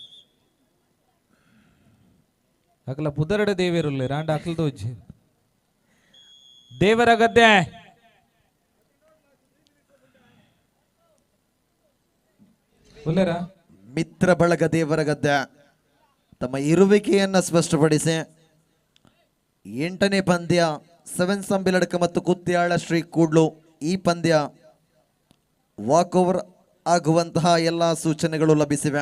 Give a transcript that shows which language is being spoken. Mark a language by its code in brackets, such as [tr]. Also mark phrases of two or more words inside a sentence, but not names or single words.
[tcy] ಅಕಲ ಪುದರಡ ದೇವೇರುಲ್ಲೆ ರಾಂಡ ಅಕಲ್ ತೋಜಿ ದೇವರಗದ್ದೆ ಉಲ್ಲೆರ [kn] ಮಿತ್ರ ಬಳಗ ದೇವರಗದ್ದೆ ತಮ್ಮ ಇರುವಿಕೆಯನ್ನ ಸ್ಪಷ್ಟಪಡಿಸಿ 8ನೇ ಪಂದ್ಯ ಸೆವೆನ್ಸ್ ಅಂಬಿಲಡ್ಕ ಮತ್ತು ಕುತ್ತಿಯಾಳ ಶ್ರೀ ಕೂಡ್ಲು ಈ ಪಂದ್ಯ [en] walk over [kn] ಆಗುವಂತಹ ಎಲ್ಲ ಸೂಚನೆಗಳು ಲಭಿಸಿವೆ.